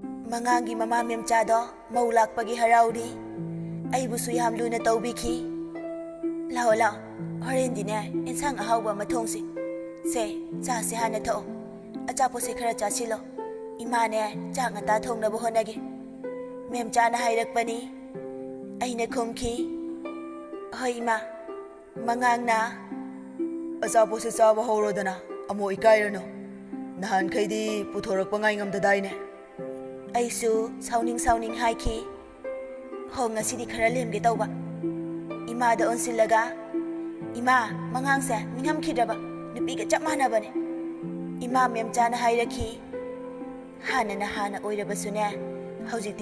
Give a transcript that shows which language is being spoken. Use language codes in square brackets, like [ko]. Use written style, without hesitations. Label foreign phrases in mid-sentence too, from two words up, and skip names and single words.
[mni] Mangangi mama memchado mau lakpagi harauri aibusu yam luna tawbiki lao lao horen dine insang ahawba mathongsi se cha se hana tho achapo se khara chasilo imane cha ngata thongnaba honage memcha na hairakpani aina khomki hoi ima mangang na Achapo se chaba haurodana amo ikairano nahan khaidi puthorakpa ngai ngamdadaine aisu sauning haiki hong asidi khara lemge tawba ima da onsilaga ima mangang se mingam khidaba nupi ga chap mana bane ima memcha na hairaki hana oirabasune haujiti